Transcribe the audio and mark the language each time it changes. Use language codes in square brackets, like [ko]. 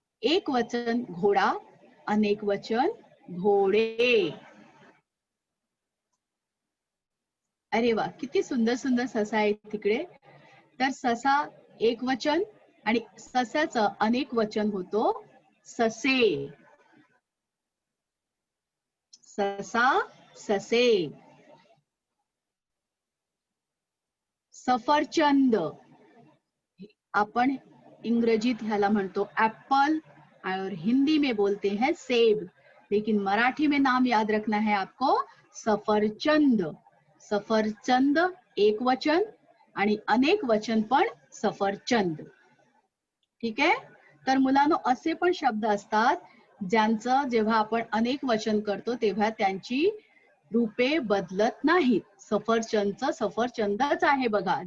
[mr] एक वचन घोडा, अनेक वचन घोडे। अरे वा, किती सुंदर सुंदर ससा आहे तिकडे। तर ससा एक वचन आणि सस्याचं अनेक वचन होतो ससे। ससा, ससे। [hi] सफरचंद, [mr] अपन इंग्रजीत ह्याला म्हणतो एप्पल [hi] और हिंदी में बोलते हैं सेब, लेकिन मराठी में नाम याद रखना है आपको, सफरचंद। [mr] सफरचंद एक वचन आणि अनेक वचन पण सफरचंद। ठीक आहे? तर मुलांनो, असे पण शब्द असतात ज्यांचं जेव्हा आपण अनेक वचन करतो तेव्हा त्यांची रूपे बदलत नाहीत. सफरचंदचं सफरचंदच आहे बघा.